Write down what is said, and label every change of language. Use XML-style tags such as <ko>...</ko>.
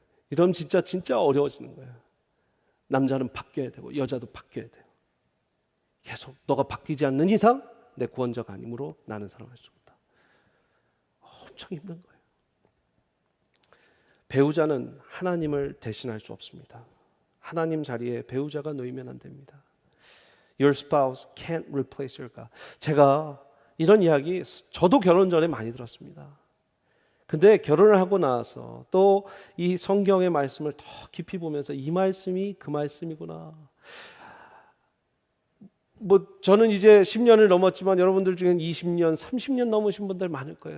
<ko>이러면 진짜 어려워지는 거예요. 남자는 바뀌어야 되고 여자도 바뀌어야 돼요. 계속 너가 바뀌지 않는 이상 내 구원자가 아니므로 나는 사랑할 수 없다. 엄청 힘든 거예요. 배우자는 하나님을 대신할 수 없습니다. 하나님 자리에 배우자가 놓이면 안 됩니다.</ko> <en>Your spouse can't replace your God.</en> <ko>제가 이런 이야기 저도 결혼 전에 많이 들었습니다. 근데 결혼을 하고 나서 또 이 성경의 말씀을 더 깊이 보면서 이 말씀이 그 말씀이구나. 저는 이제 10년을 넘었지만 여러분들 중엔 20년, 30년 넘으신 분들 많을 거예요.</ko>